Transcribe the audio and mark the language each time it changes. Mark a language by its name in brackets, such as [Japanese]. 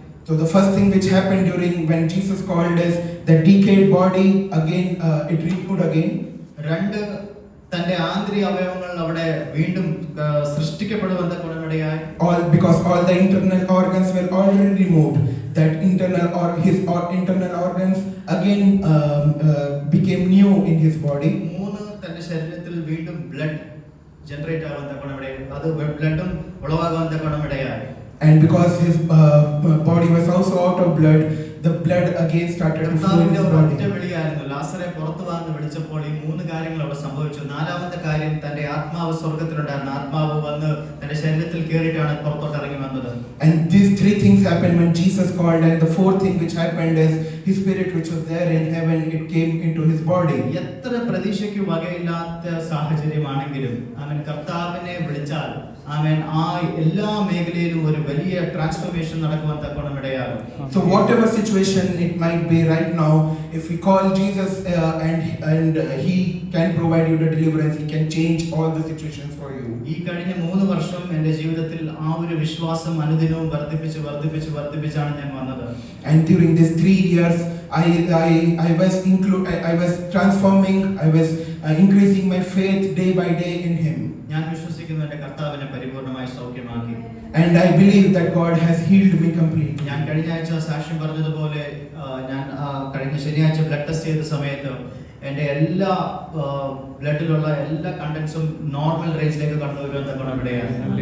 [English] So the first thing which happened when Jesus called us, the decayed body again, it renewed again. 2, [Malayalam] തന്റെ ആന്തരിക അവയവങ്ങൾ അവിടെ വീണ്ടും സൃഷ്ടിക്കപ്പെടുവാൻ തക്കോണം ഇടയായി. [English] Because all the internal organs were already removed, that his internal organs again became new in his body. [Malayalam] 3, തന്റെ ശരീരത്തിൽ വീണ്ടും ബ്ലഡ് ജനറേറ്റ് ആവാൻ തക്കോണം ഇടയായി. അത് ബ്ലഡും ഉളവാകാൻ തക്കോണം ഇടയായി. [English] And because his body was also out of blood, the blood again started to flow in [Malayalam] കർത്താവിന്റെ [English] his [Malayalam] ഒരൊറ്റ [English] body. [Malayalam] വിളിയായിരുന്നു. ലാസറെ പുറത്തു വാന്ന് വിളിച്ചപ്പോൾ ഈ 3 കാര്യങ്ങൾ അവിടെ സംഭവിച്ചു. നാലാമത്തെ കാര്യം തന്റെ ആത്മാവ് സ്വർഗ്ഗത്തിലുണ്ടായിരുന്നു. ആത്മാവ് വന്ന് തന്റെ ശരീരത്തിൽ കയറിയിട്ടാണ് പുറത്തോട്ട് ഇറങ്ങി വന്നത്. [English] And these 3 things happened when Jesus called, and the 4th thing which happened is his spirit which was there in heaven, it came into his body. [Malayalam] എത്ര പ്രതീക്ഷയ്ക്ക് വകയില്ലാത്ത സാഹചര്യമാണെങ്കിലും അവൻ കർത്താവിനെ വിളിച്ചാൽ അവൻ ആ എല്ലാ മേഖലയിലും ഒരു വലിയ ട്രാൻസ്ഫോർമേഷൻ നടക്കുവാൻ തക്കോണം ഇടയാകും. [English] So whatever situation it might be right now, if we call Jesus and he can provide you the deliverance, he can change all the situations for you. [Malayalam] ഈ കഴിഞ്ഞ 3 വർഷം എൻ്റെ ജീവിതത്തിൽ ആ ഒരു വിശ്വാസം അനുദിനവും വർദ്ധിപ്പിച്ചാണ് ഞാൻ വന്നത്. [English] And during these 3 years, I was transforming, I was increasing my faith day by day in him. [Malayalam] ഞാൻ വിശ്വസിക്കുന്നു എൻ്റെ കർത്താവിനെ പരിപൂർണമായി സൗഖ്യമാക്കി. [English] And I believe that God has healed me completely. [Malayalam] ഞാൻ കഴിഞ്ഞ ആഴ്ച സാക്ഷ്യം പറഞ്ഞതുപോലെ ഞാൻ കഴിഞ്ഞ ശനിയാഴ്ച ബ്ലഡ് ടെസ്റ്റ് ചെയ്ത സമയത്ത് എൻ്റെ എല്ലാ ബ്ലഡിലുള്ള എല്ലാ കണ്ടൻസും നോർമൽ റേഞ്ചിലേക്ക് കടന്നു വരുവാൻ തക്കോണം ഇടയായി.